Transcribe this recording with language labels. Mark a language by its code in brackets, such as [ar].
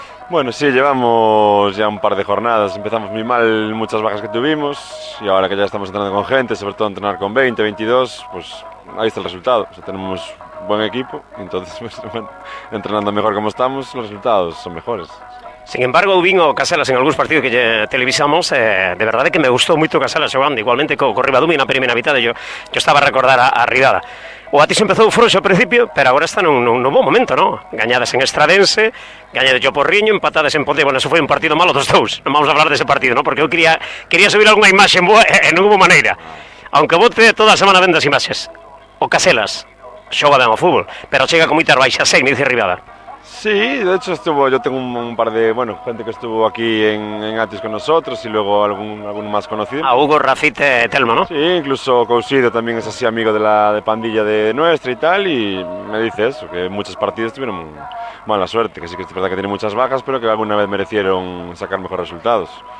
[es] Bueno, sí, llevamos ya un par de jornadas, empezamos muy mal, muchas bajas que tuvimos y ahora que ya estamos entrenando con gente, sobre todo entrenar con 20, 22, pues ahí está el resultado. O sea, tenemos buen equipo, entonces pues, bueno, entrenando mejor como estamos, los resultados son mejores. [gl] Sin embargo, vin o Caselas en algúns partidos que televisamos, de verdade que me gustou moito Caselas xogando, igualmente co Ribadumia na primeira mitad, yo estaba a recordar a Rivada. O Atios empezou frouxo ao principio, pero agora está nun bom momento, ¿no? Gañadas en Estradense, gañadas de Porriño, empatadas en Ponte. Bueno, eso foi un partido malo dos dous, non vamos a hablar dese partido, ¿no? Porque eu quería subir algunha imaxe boa e non hubo maneira. Aunque bote toda a semana vendo as imaxes. O Caselas xoga ben ao fútbol, pero chega con moitas baixas, [es] me dice [gl] Rivada. [es] Sí, de hecho yo tengo un par de, gente que estuvo aquí en Atios con nosotros y luego algún más conocido. A Hugo, Rafite, Telmo, ¿no? Sí, incluso Cousido también es así amigo de pandilla de nuestra y tal, y me dice eso, que muchos partidos tuvieron mala suerte, que sí que es verdad que tiene muchas bajas, pero que alguna vez merecieron sacar mejores resultados.